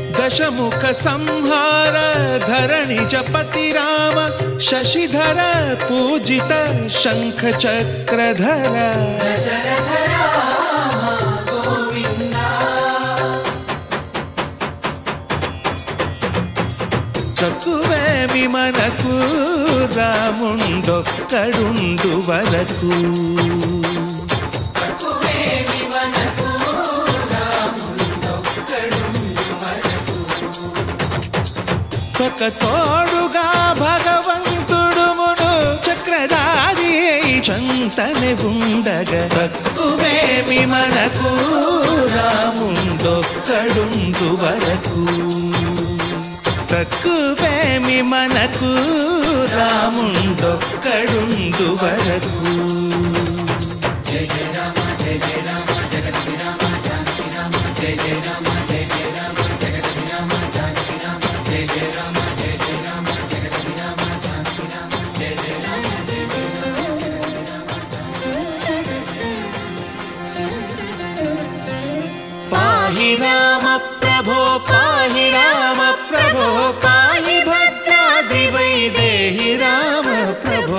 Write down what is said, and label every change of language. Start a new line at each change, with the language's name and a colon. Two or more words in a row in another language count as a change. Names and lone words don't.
Sanskrit: दशमुख संहार धरणिजपति राम शशिधर पूजित शंख चक्रधर दशरथ राम गोविंद
Telugu: తక్కువేమి మనకు రాముండొక్కడుండు వరకు ఒక తోడుగా భగవంతుడు మును చక్రధారి చంతనే ఉండగా తక్కువేమి మనకు రాముండొక్కడుండు వరకు తక్కువేమి మనకు రాముండొక్కడుండు వరకు
Sanskrit: जय जय राम जगति राम जानकी राम जय जय राम जगति राम जानकी राम जय जय राम जगति राम जानकी राम जय जय राम पाहि राम प्रभो पाहि राम प्रभो पाहि भद्राद्रि वैदेहि राम प्रभो